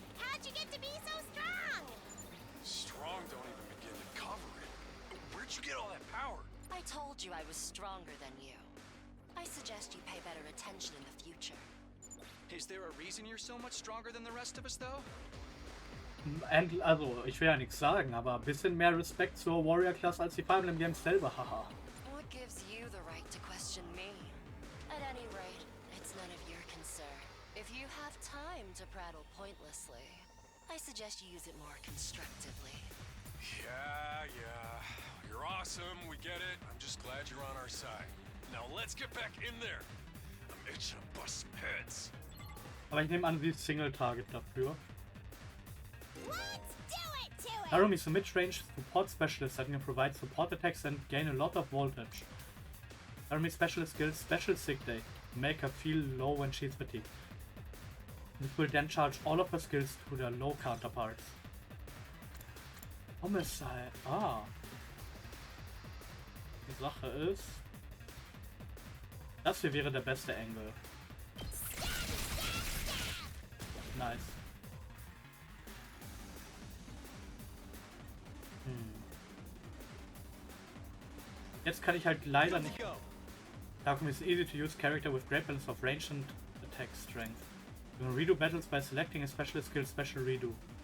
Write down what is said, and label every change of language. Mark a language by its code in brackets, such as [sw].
[en] How'd you get to be so strong? Strong don't even begin to cover it. Where'd you get all that power? I told you I was stronger than you. I suggest you pay better attention in the future. Is there a reason you're so much stronger than the rest of us, though? [de] Also, ich will ja nichts sagen, aber ein bisschen mehr Respekt zur Warrior-Klasse als die Fire Emblem Games selber, haha. [en] What gives you the right to question me? At any rate, it's none of your concern. If you have time to prattle pointlessly, I suggest you use it more constructively. Yeah. You're awesome, we get it. I'm just glad you're on our side. Now let's get back in there. I'm itching to bust some heads. [de] Aber ich nehme an, sie ist Single-Target dafür. [en] Let's do it to it! Narumi is a mid-range support specialist that can provide support attacks and gain a lot of voltage. Narumi's specialist skill, Special Sick Day, make her feel low when she is fatigued. This will then charge all of her skills to their low counterparts. Homicide. Ah. [de] Die Sache ist... Das hier wäre der beste Angle. Nice. Jetzt kann ich halt leider nicht... [en] Tagen is easy to use character with great balance of range and attack strength. You can redo battles by selecting a specialist skill, Special Redo.